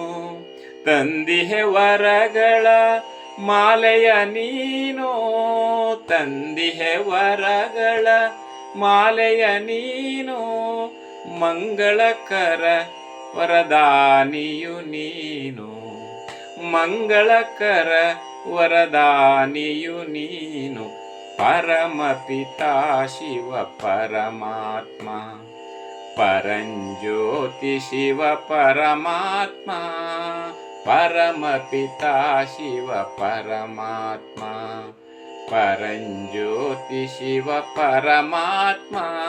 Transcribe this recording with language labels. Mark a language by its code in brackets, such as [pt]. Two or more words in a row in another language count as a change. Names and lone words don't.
[kn] ತಂದಿಹೆ ವರಗಳ ಮಾಲೆಯ ನೀನು, ತಂದಿಹೆ ವರಗಳ ಮಾಲೆಯ ನೀನು. ಮಂಗಳಕರ ವರದಾನಿಯು ನೀನು, ಮಂಗಳಕರ ವರದಾನಿಯು ನೀನು. [hi] परमपिता शिव परमात्मा, परंज्योति शिव परमात्मा, परमपिता शिव परमात्मा, परंज्योति शिव परमात्मा.